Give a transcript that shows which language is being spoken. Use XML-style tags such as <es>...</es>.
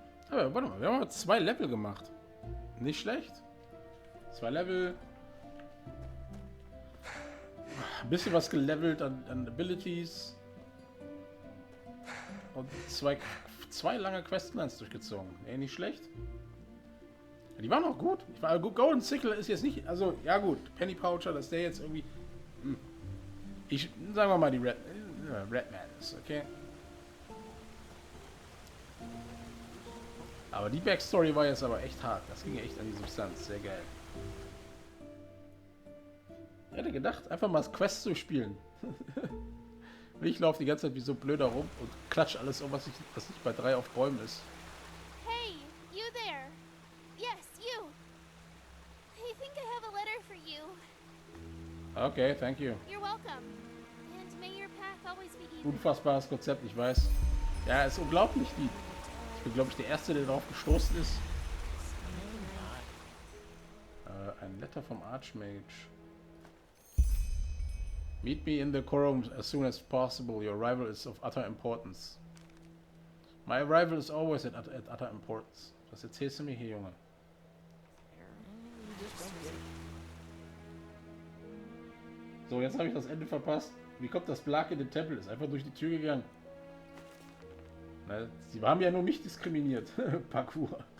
<de>Aber warte mal, wir haben 2 Level gemacht. Nicht schlecht. 2 Level. Ein bisschen was gelevelt an Abilities. Und zwei lange Questlines durchgezogen. Ey, nicht schlecht. Ja, die waren auch gut. Golden Sickle ist jetzt nicht... Also, ja gut. Penny Poucher, dass der jetzt irgendwie... sagen wir mal, die Redman ist, okay? Aber die Backstory war jetzt aber echt hart. Das ging echt an die Substanz. Sehr geil. Ich hätte gedacht, einfach mal das Quest zu spielen. Ich laufe die ganze Zeit wie so blöder rum und klatsch alles um, was nicht bei 3 auf Bäumen ist.</de> <en>Hey, you there. Yes, you. I think I have a letter for you. Okay, thank you. You're welcome. And may your path always be even.</en> <de>Unfassbares Konzept, ich weiß. Ja, ist unglaublich. Ich bin, glaube ich, der Erste, der darauf gestoßen ist. Ein Letter vom Archmage.</de> <en>Meet me in the quorum as soon as possible. Your arrival is of utter importance. My arrival is always at utter importance.</en> <de>Was erzählst du mir hier, Junge? So, jetzt habe ich das Ende verpasst. Wie kommt das Blag in den Tempel? Ist einfach durch die Tür gegangen. Na, sie haben ja nur mich diskriminiert. Parkour.</de>